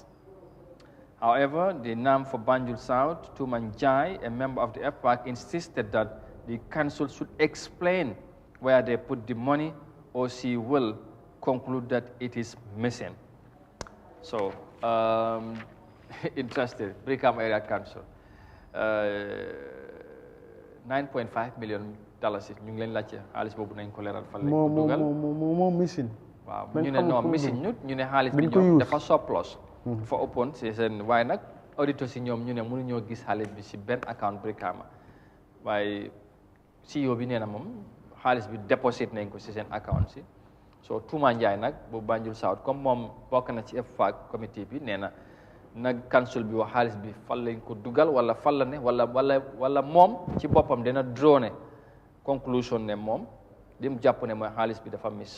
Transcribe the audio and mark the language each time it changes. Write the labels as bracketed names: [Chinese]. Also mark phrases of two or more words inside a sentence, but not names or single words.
[English] However, the NAM for Banjul South, Tuman Jai, a member of the FPAC, insisted that the council should explain where they put the money, or she will conclude that it is missing. So, interested, Brikama Area Council, $9.5 million. [Wolof] ñu ngi leen laajte xaalis boobu nañ ko leeral fan lañ ko dugal moo missing. waaw ñu ne non missing ñu ne xaalis bi ñoom dafa surplus. dafa ëppoon si seen waaye nag auditeurs si ñoom ñu ne mënuñoo gis xaalis bi si benn account Brikama waaye CEO bi nee na moom xaalis bi déposite nañ ko si seen account si so Touma Ndiaye nag bu Banjul South comme moom bokk na ci FPAC committee bi nee na nag council bi wax xaalis bi fan lañ ko dugal wala fan la ne wala moom ci boppam dina [English] drone conclusion [Wolof] ne moom li mu jàpp ne mooy xaalis bi dafa miss